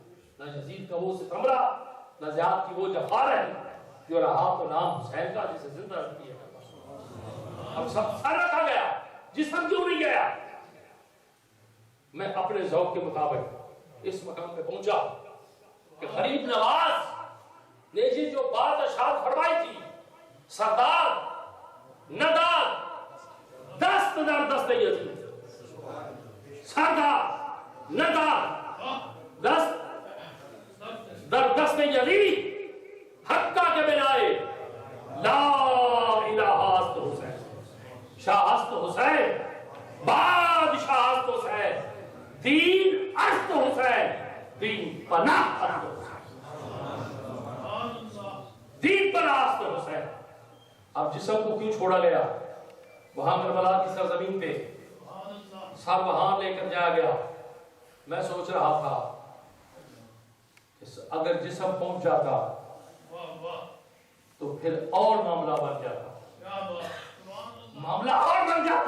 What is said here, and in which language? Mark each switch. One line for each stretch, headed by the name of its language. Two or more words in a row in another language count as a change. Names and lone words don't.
Urdu: نہ یزید کا وہ ستم رہا، نہ زیاد کی وہ جفا رہی، جو رہا تو نام حسین کا جسے زندہ رکھ دیا. اب سب سر رکھا گیا، جسم کیوں نہیں گیا؟ میں اپنے ذوق کے مطابق اس مقام پہ پہنچا کہ غریب نواز نے جی جو بات ارشاد فرمائی تھی،
Persian: سردار ندار دست در دست یزید، سردار ندار دست در دست یزید، حقہ کے بنائے لا الہ است حسین، شاہ است حسین، بادشاہ است حسین، دین است حسین، دین پناہ است حسین، دین پناہ است حسین.
Urdu: اب جسم کو کیوں چھوڑا گیا؟ وہاں کربلا کی سرزمین پہ سب وہاں لے کر جایا گیا. میں سوچ رہا تھا اگر جسم پہنچ جاتا تو پھر اور معاملہ بن جاتا، معاملہ اور بن جاتا.